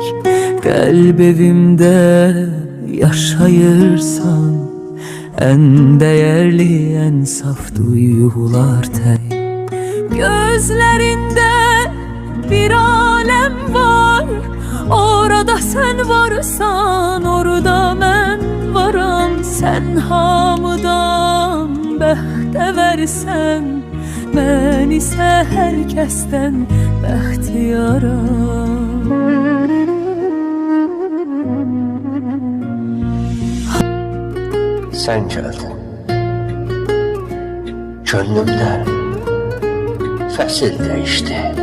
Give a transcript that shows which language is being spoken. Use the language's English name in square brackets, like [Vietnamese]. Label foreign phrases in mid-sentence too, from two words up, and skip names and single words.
[Azerbaijani] Qəlb evimdə yaşayırsan, [Turkish] en değerli, en saf duygular tek. Gözlerinde bir alem var, orada sen varsan, orada ben varam. [Azerbaijani] Sen hamıdan bəxtə versən, mən isə hər kəsdən bəxtiyaram. [Turkish] Sen geldin gönlümde, fəsil değişti.